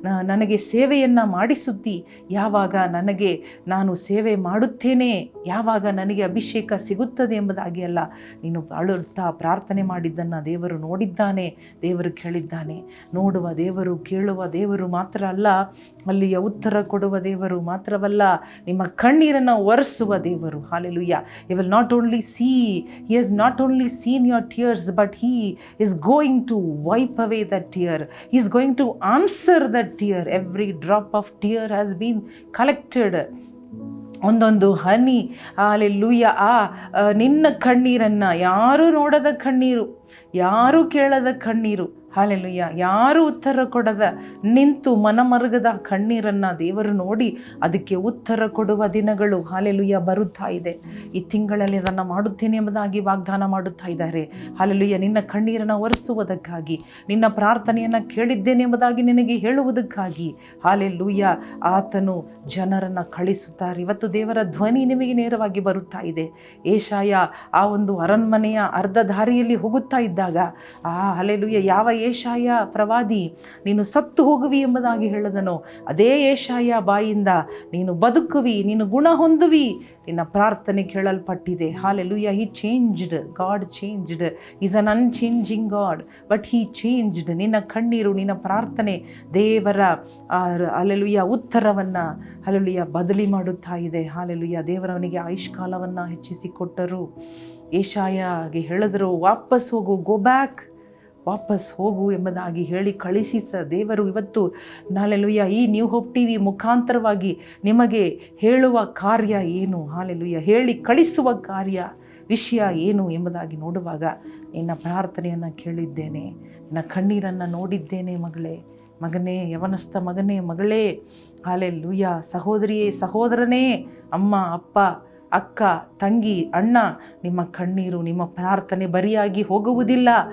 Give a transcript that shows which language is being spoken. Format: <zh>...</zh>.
<kn>ನನಗೆ ಸೇವೆಯನ್ನು ಮಾಡಿಸುತ್ತಿ, ಯಾವಾಗ ನಾನು ಸೇವೆ ಮಾಡುತ್ತೇನೆ, ಯಾವಾಗ ನನಗೆ ಅಭಿಷೇಕ ಸಿಗುತ್ತದೆ ಎಂಬುದಾಗಿ ಅಲ್ಲ, ನೀನು ಅಳುತ್ತಾ ಪ್ರಾರ್ಥನೆ ಮಾಡಿದ್ದನ್ನು ದೇವರು ನೋಡಿದ್ದಾನೆ, ದೇವರು ಕೇಳಿದ್ದಾನೆ. ನೋಡುವ ದೇವರು, ಕೇಳುವ ದೇವರು ಮಾತ್ರ ಅಲ್ಲ, ಅಲ್ಲಿಯ ಉತ್ತರ ಕೊಡುವ ದೇವರು ಮಾತ್ರವಲ್ಲ, ನಿಮ್ಮ ಕಣ್ಣೀರನ್ನು ಒರೆಸುವ ದೇವರು. Hallelujah.</kn> <en>He will not only see, he has not only seen your tears, but he is going to wipe away that tear. He is going to answer that tear. Every drop of tear has been collected.</en> <kn>ಒಂದೊಂದು ಹನಿ, hallelujah, ನಿನ್ನ ಕಣ್ಣೀರನ್ನು, ಯಾರೂ ನೋಡದ ಕಣ್ಣೀರು, ಯಾರೂ ಕೇಳದ ಕಣ್ಣೀರು, hallelujah, ಯಾರೂ ಉತ್ತರ ಕೊಡದ, ನಿಂತು ಮನಮರುಗದ ಕಣ್ಣೀರನ್ನು ದೇವರು ನೋಡಿ ಅದಕ್ಕೆ ಉತ್ತರ ಕೊಡುವ ದಿನಗಳು, ಹಾಲೆಲೂಯ, ಬರುತ್ತಾ ಇದೆ. ಈ ತಿಂಗಳಲ್ಲಿ ಅದನ್ನು ಮಾಡುತ್ತೇನೆ ಎಂಬುದಾಗಿ ವಾಗ್ದಾನ ಮಾಡುತ್ತಾ ಇದ್ದಾರೆ. ಹಾಲೆಲೂಯ. ನಿನ್ನ ಕಣ್ಣೀರನ್ನು ಒರೆಸುವುದಕ್ಕಾಗಿ, ನಿನ್ನ ಪ್ರಾರ್ಥನೆಯನ್ನು ಕೇಳಿದ್ದೇನೆ ಎಂಬುದಾಗಿ ನಿನಗೆ ಹೇಳುವುದಕ್ಕಾಗಿ, ಹಾಲೆಲೂಯ, ಆತನು ಜನರನ್ನು ಕಳಿಸುತ್ತಾರೆ. ಇವತ್ತು ದೇವರ ಧ್ವನಿ ನಿಮಗೆ ನೇರವಾಗಿ ಬರುತ್ತಾ ಇದೆ. ಏಷಾಯ ಆ ಒಂದು ಅರಣ್ಮನೆಯ ಅರ್ಧ ದಾರಿಯಲ್ಲಿ ಹೋಗುತ್ತಾ ಇದ್ದಾಗ, ಹಾಲೆಲೂಯ, ಯಾವ ಏಷಾಯ ಪ್ರವಾದಿ ನೀನು ಸತ್ತು ಹೋಗುವಿ ಎಂಬುದಾಗಿ ಹೇಳದನೋ, ಅದೇ ಏಷಾಯ ಬಾಯಿಂದ ನೀನು ಬದುಕುವಿ, ನೀನು ಗುಣ ಹೊಂದುವಿ, ನಿನ್ನ ಪ್ರಾರ್ಥನೆ ಕೇಳಲ್ಪಟ್ಟಿದೆ.</kn> <en>Hallelujah. He changed. God changed. He's an unchanging God, but He changed.</en> <kn>ನಿನ್ನ ಕಣ್ಣೀರು, ನಿನ್ನ ಪ್ರಾರ್ಥನೆ ದೇವರ ಹಾಲೆಲೂಯ ಉತ್ತರವನ್ನು, ಹಾಲೆಲೂಯ, ಬದಲಿ ಮಾಡುತ್ತಾ ಇದೆ. ಹಾಲೆಲೂಯ. ದೇವರವನಿಗೆ ಆಯುಷ್ಕಾಲವನ್ನು ಹೆಚ್ಚಿಸಿಕೊಟ್ಟರು. ಏಷಾಯಗೆ ಹೇಳಿದ್ರು, ವಾಪಸ್ ಹೋಗು,</kn> <en>go back,</en> <kn>ವಾಪಸ್ ಹೋಗು ಎಂಬುದಾಗಿ ಹೇಳಿ ಕಳಿಸಿದ ದೇವರು ಇವತ್ತು ಹಾಲೆಲೂಯ ಈ ನ್ಯೂ ಹೋಪ್ TV ಮುಖಾಂತರವಾಗಿ ನಿಮಗೆ ಹೇಳುವ ಕಾರ್ಯ ಏನು, ಹಾಲೆಲೂಯ ಹೇಳಿ ಕಳಿಸುವ ಕಾರ್ಯ ವಿಷಯ ಏನು ಎಂಬುದಾಗಿ ನೋಡುವಾಗ ನಿನ್ನ ಪ್ರಾರ್ಥನೆಯನ್ನು ಕೇಳಿದ್ದೇನೆ, ನಿನ್ನ ಕಣ್ಣೀರನ್ನು ನೋಡಿದ್ದೇನೆ ಮಗಳೇ, ಮಗನೇ, ಯವನಸ್ಥ ಮಗನೇ, ಮಗಳೇ, ಹಾಲೆಲೂಯ ಸಹೋದರಿಯೇ, ಸಹೋದರನೇ, ಅಮ್ಮ, ಅಪ್ಪ, ಅಕ್ಕ, ತಂಗಿ, ಅಣ್ಣ, ನಿಮ್ಮ ಕಣ್ಣೀರು, ನಿಮ್ಮ ಪ್ರಾರ್ಥನೆ ಬರಿಯಾಗಿ ಹೋಗುವುದಿಲ್ಲ.</kn>